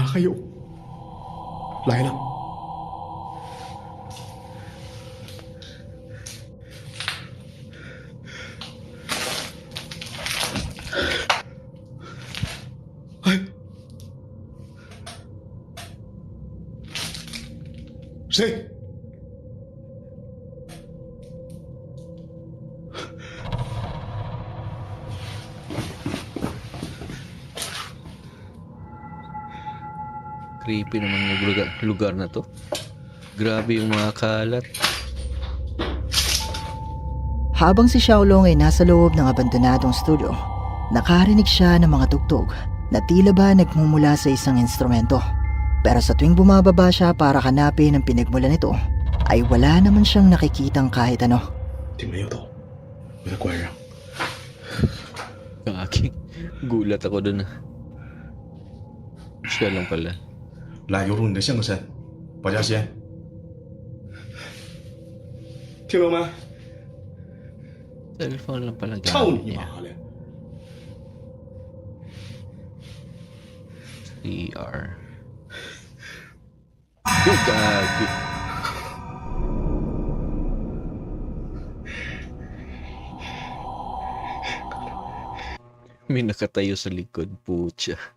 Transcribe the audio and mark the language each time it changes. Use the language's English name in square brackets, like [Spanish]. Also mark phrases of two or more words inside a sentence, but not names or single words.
[Chinese] 还有，来了。 哎，谁？ [Filipino] Creepy naman yung lugar na to. Grabe yung mga kalat. Habang si Xiaolong ay nasa loob ng abandonadong studio, nakarinig siya ng mga tugtog na tila ba nagmumula sa isang instrumento. Pero sa tuwing bumababa siya para hanapin ang pinagmulan nito, ay wala naman siyang nakikitang kahit ano. [Chinese] 这没有动，我在关上。 [Filipino] Gagi. Gulat ako dun ah. Siya lang pala. [Chinese] 来，有种你的现个身，保家仙，听懂没？ [Filipino] Cellphone lang pala [Chinese] 操 [Filipino] gamit [Chinese] 你 [Filipino] niya. [Chinese] 妈的！ [Filipino] CR. Good gagi. May nakatayo sa likod, putya.